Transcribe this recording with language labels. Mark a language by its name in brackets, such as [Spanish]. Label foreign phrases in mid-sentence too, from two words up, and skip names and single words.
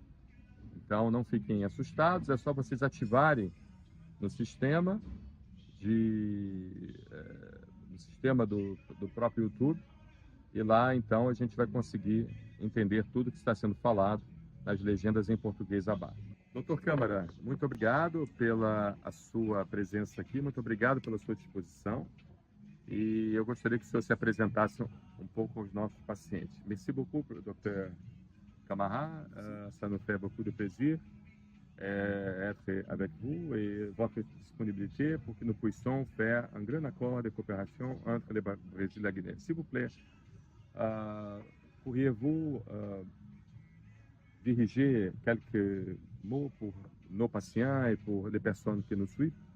[Portuguese] Então não fiquem assustados, é só vocês ativarem no sistema do próprio YouTube, e lá então a gente vai conseguir entender tudo que está sendo falado nas legendas em português abaixo. Doutor Câmara, muito obrigado pela a sua presença aqui, muito obrigado pela sua disposição, e eu gostaria que o senhor se apresentasse um pouco aos nossos pacientes. [French] Merci beaucoup, Dr. Camara, ça nous fait beaucoup de plaisir être avec vous et votre disponibilité pour que nous puissions faire un grand accord de coopération entre le Brésil et la Guinée. S'il vous plaît, pourriez-vous diriger quelques mots pour nos patients et pour les personnes qui nous suivent?